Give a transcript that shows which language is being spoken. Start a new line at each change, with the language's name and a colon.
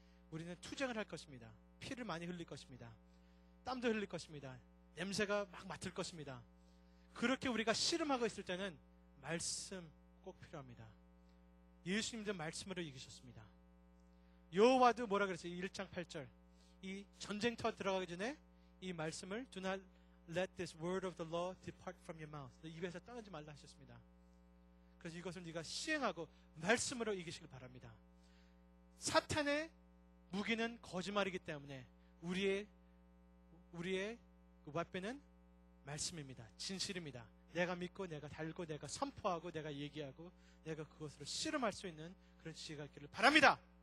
Korean: 우리는 투쟁을 할 것입니다. 피를 많이 흘릴 것입니다. 땀도 흘릴 것입니다. 냄새가 막 맡을 것입니다. 그렇게 우리가 씨름하고 있을 때는 말씀 꼭 필요합니다. 예수님도 말씀으로 이기셨습니다. 여호와도 뭐라 그랬어요? 1장 8절. 이 전쟁터 들어가기 전에 이 말씀을
English: Do not let this word of the law depart from your mouth.
Korean: 너 입에서 떠나지 말라 하셨습니다. 그래서 이것을 네가 시행하고 말씀으로 이기시길 바랍니다. 사탄의 무기는 거짓말이기 때문에 우리의 그 왓배는 말씀입니다. 진실입니다. 내가 믿고 내가 달고 내가 선포하고 내가 얘기하고 내가 그것으로 씨름할 수 있는 그런 지혜가 있기를 바랍니다.